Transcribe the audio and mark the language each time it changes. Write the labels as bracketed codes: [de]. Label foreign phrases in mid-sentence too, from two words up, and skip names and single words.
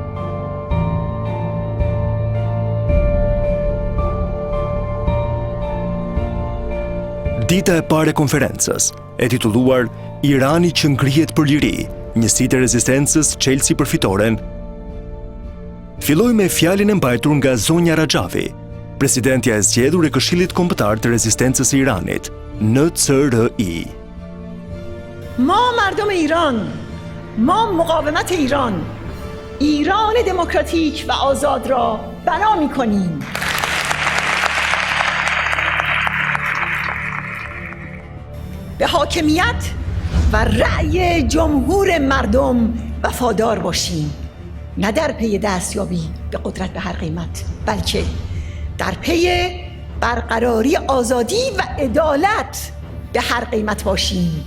[sq] Dita e parë e konferencës, e titulluar Irani që ngrihet për liri, njësitë e Rezistencës çelësi për fitoren, filloi me fjalën e mbajtur nga zonja Raxhavi, presidentja e zgjedhur e Këshillit Kombëtar të Rezistencës së Iranit, NCRI. [fa] ما مردم ایران، ما مقاومت ایران دموکراتیک و آزاد را بنا می‌کنیم. به حاکمیت و رأی جمهور مردم وفادار باشیم، نه در پی دستیابی به قدرت به هر قیمت، بلکه در پی برقراری آزادی و عدالت به هر قیمت باشیم.